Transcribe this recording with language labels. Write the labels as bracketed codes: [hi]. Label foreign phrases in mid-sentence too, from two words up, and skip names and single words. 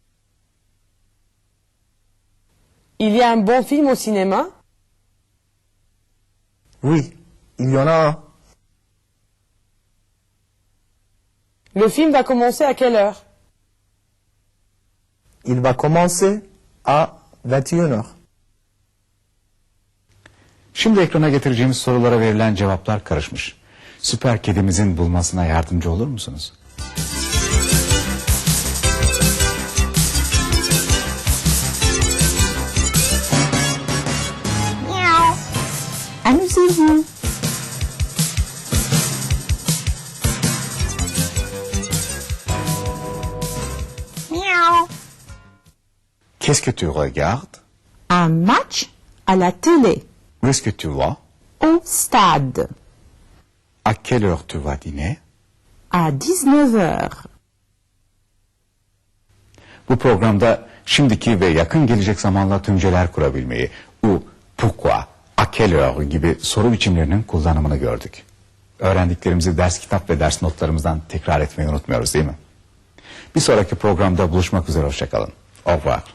[fr] Il y a un bon film au cinéma? Oui, il y en a un. Le film va commencer à quelle heure? Il va commencer à 21h. [tr] Şimdi ekrana getireceğimiz sorulara verilen cevaplar karışmış. Süper kedimizin bulmasına yardımcı olur musunuz? [fr] Amusez-vous. Qu'est-ce que tu regardes? Un match à la télé. Où est-ce que tu vas? Au stade. À quelle heure tu vas dîner? À 19h. [tr] Bu programda şimdiki ve yakın gelecek zamanla tümceler kurabilmeyi, [fr] où, pourquoi, à quelle heure [tr] gibi soru biçimlerinin kullanımını gördük. Öğrendiklerimizi ders kitap ve ders notlarımızdan tekrar etmeyi unutmuyoruz değil mi? Bir sonraki programda buluşmak üzere, hoşça kalın. [fr] Au revoir.